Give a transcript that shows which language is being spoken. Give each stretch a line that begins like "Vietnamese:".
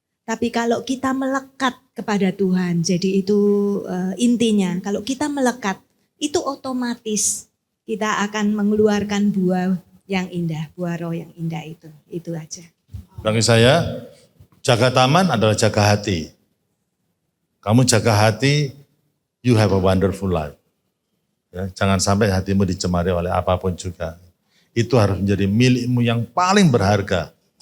Indonesian: Tapi kalau kita melekat kepada Tuhan, jadi itu intinya. Kalau kita melekat, itu otomatis kita akan mengeluarkan buah yang indah, buah roh yang indah itu. Itu aja. Bagi saya, jaga taman adalah jaga hati. Kamu jaga hati,
English: you have a wonderful life.
Indonesian: Ya, jangan sampai hatimu dicemari oleh apapun juga. Itu harus menjadi milikmu yang paling berharga.